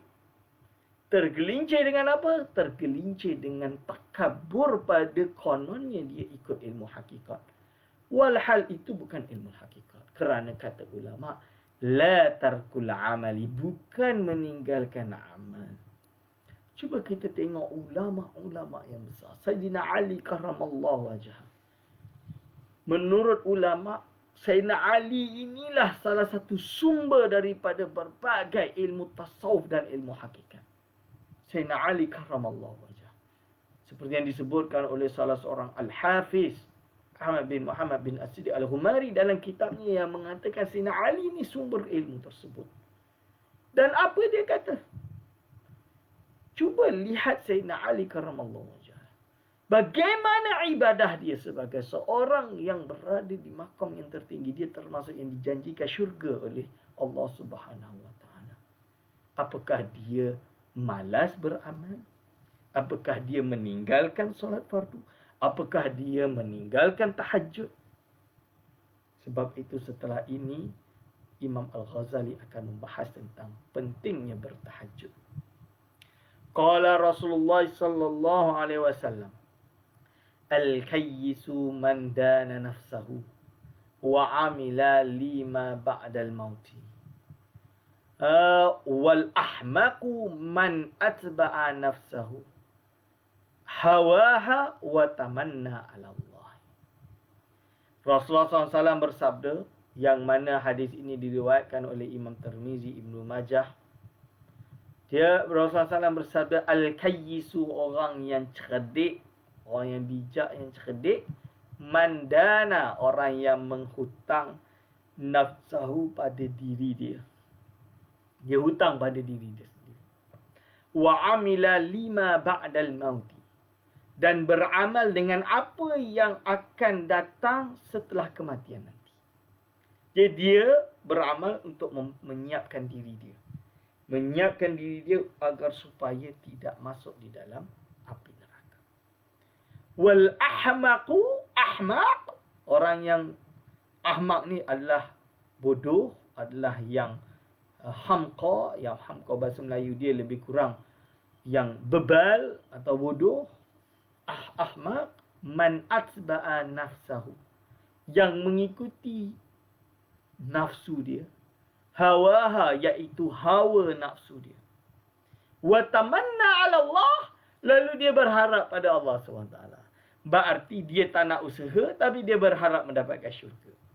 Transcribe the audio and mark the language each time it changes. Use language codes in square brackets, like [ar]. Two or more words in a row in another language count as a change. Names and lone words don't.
[ms] Tergelincir dengan apa? Tergelincir dengan takabur pada kononnya dia ikut ilmu hakikat. Walhal itu bukan ilmu hakikat. Kerana kata ulama, [ar] لا ترك العمل, [ms] bukan meninggalkan amal. Cuba kita tengok ulama-ulama yang besar. [ar] سيدنا علي كرم الله وجهه. [ms] Menurut ulama, Sayyidina Ali inilah salah satu sumber daripada berbagai ilmu tasawuf dan ilmu hakikat. [ar] سيدنا علي كرم الله وجهه. [ms] Seperti yang disebutkan oleh salah seorang Al-Hafiz Ahmad bin Muhammad bin As-Siddiq Al-Humari dalam kitabnya yang mengatakan Sayyidina Ali ini sumber ilmu tersebut. Dan apa dia kata? Cuba lihat Sayyidina Ali [ar] كرم الله وجهه. [ms] Bagaimana ibadah dia sebagai seorang yang berada di makam yang tertinggi. Dia termasuk yang dijanjikan syurga oleh Allah [ar] سبحانه وتعالى. [ms] Apakah dia malas beramal? Apakah dia meninggalkan solat fardu? Apakah dia meninggalkan tahajud? Sebab itu setelah ini Imam Al-Ghazali akan membahas tentang pentingnya bertahajud. [ar] قال رسول الله صلى الله عليه وسلم، الكيس من دان نفسه وعمل لما بعد الموت. والأحمق من أتبع نفسه هواها وتمنى على الله. [ms] Rasulullah SAW bersabda, yang mana hadis ini diriwayatkan oleh Imam Tirmizi, Ibnu Majah. Rasulullah SAW bersabda, al-kayyisu, orang yang cerdik, orang yang bijak, yang cerdik, mandana, orang yang menghutang nafsahu pada diri dia. Dia hutang pada diri dia sendiri. [ar] وعمل لما بعد الموت, [ms] dan beramal dengan apa yang akan datang setelah kematian nanti. Jadi dia beramal untuk menyiapkan diri dia. Menyiapkan diri dia agar supaya tidak masuk di dalam api neraka. [ar] والأحمق، أحمق, [ms] orang yang ahmaq ni adalah bodoh, adalah yang hamqa. Yang hamqa bahasa Melayu dia lebih kurang yang bebal atau bodoh. [ar] أحمق من أتبع نفسه, [ms] yang mengikuti nafsu dia. Hawaha, iaitu hawa nafsu dia. [ar] وتمنى على الله, [ms] lalu dia berharap pada Allah SWT. Berarti dia tak nak usaha, tapi dia berharap mendapatkan syurga.